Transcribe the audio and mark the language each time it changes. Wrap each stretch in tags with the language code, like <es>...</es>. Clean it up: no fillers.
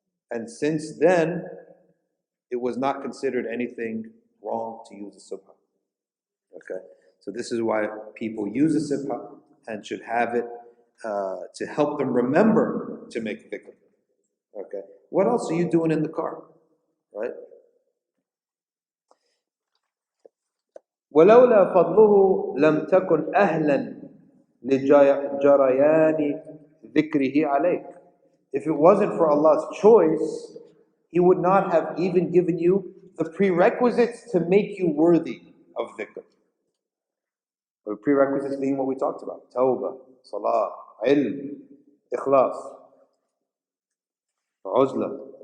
<en>And since then, it was not considered anything wrong to use a subha. Okay? So this is why people use a subha and should have it to help them remember to make dhikr. Okay? What else are you doing in the car? Right?</en> <ar>ولولا فضله لم تكن أهلا لجريان ذكره عليك.</ar> <en>If it wasn't for Allah's choice, He would not have even given you the prerequisites to make you worthy of dhikr. The prerequisites being what we talked about: tawbah, salah, ilm, ikhlas, uzla.</en>